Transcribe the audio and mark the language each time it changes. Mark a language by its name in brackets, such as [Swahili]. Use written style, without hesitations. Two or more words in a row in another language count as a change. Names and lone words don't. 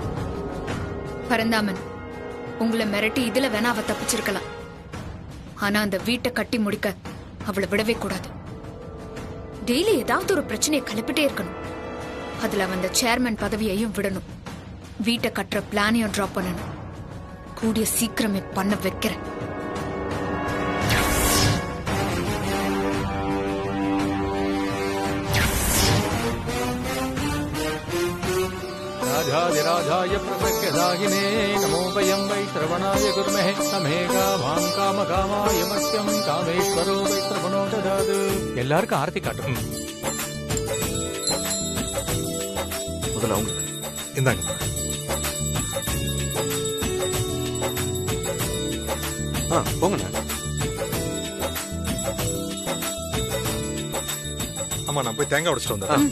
[Tamil] பரந்தாமன், உங்களை மிரட்டி இதுல வேணா அவ தப்பிச்சிருக்கலாம். ஆனா அந்த வீட்டை கட்டி முடிக்க அவளை விடவே கூடாது. டெய்லி ஏதாவது ஒரு பிரச்சனையை கிளப்பிட்டே இருக்கணும். அதுல அந்த சேர்மன் பதவியையும் விடணும். வீட்டை கட்டுற பிளானையும் டிராப் பண்ணணும். கூடிய சீக்கிரமே பண்ண வைக்கிறேன். [Sanskrit] राजाधिराजाय प्रसख्यदायिने नमो वयं वै श्रवणाय कुर्महे समेगा मां कामकामाय मह्यं कामेश्वरो वै श्रवणो ददातु. [Tamil] எல்லாருக்கும் ஆர்த்தி காட்டும். முதல்ல அவங்க இந்தாங்க. போங்கண்ணா. ஆமா, நான் போய் தேங்காய் உடைச்சிட்டு வந்தேன்.